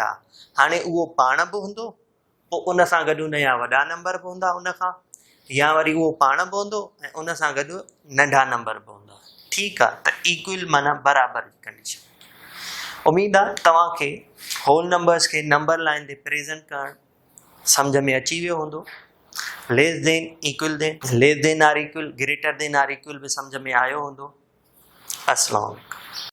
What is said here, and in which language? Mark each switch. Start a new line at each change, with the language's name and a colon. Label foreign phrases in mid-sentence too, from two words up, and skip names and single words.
Sindhi: हाणे उहो पाण बि हूंदो, पोइ उन सां गॾु उन जा वॾा नंबर बि हूंदा उन खां, या वरी उहो पाण बि हूंदो ऐं उन सां गॾु नंढा नंबर बि हूंदा। ठीकु आहे, त इक्वल माना बराबर जी कंडीशन। उमेद आहे तव्हांखे
English: whole numbers
Sindhi: खे नंबर लाइन ते प्रेज़ेंट करणु सम्झ में अची वियो हूंदो।
English: less than, equal than, less than or equal, greater than or equal
Sindhi: बि सम्झ में आयो हूंदो।
Arabic: السلام عليكم.